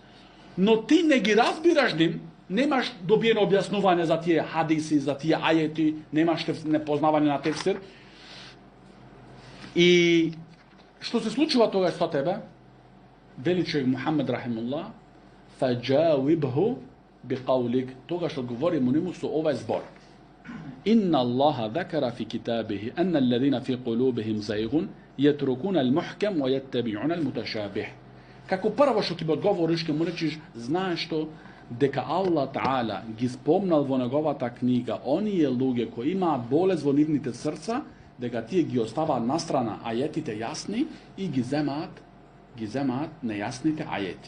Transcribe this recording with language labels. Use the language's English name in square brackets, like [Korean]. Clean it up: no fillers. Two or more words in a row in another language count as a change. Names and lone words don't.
[Macedonian] Но ти не ги разбираш ним, немаш добиено објаснување за тие хадиси, за тие ајети, немаш непознавање на тефсир. И што се случува тогаш со тебе? Вели шех Мухаммед рахимуллах: [Arabic] فأجبه بقولك, [Macedonian] тогаш одговори му нему со овај збор: [Arabic] إن الله ذكر في كتابه أن الذين في قلوبهم زيغ يتركون المحكم ويتبعون المتشابه. [Macedonian] Како прво што ти би одговориш, ќе му речиш: знаеш што, дека Аллах Таала ги спомнал во неговата книга оние луѓе кои имаат болест во нивните срца, дека тие ги оставаат настрана ајетите јасни и ги земаат нејасните ајети.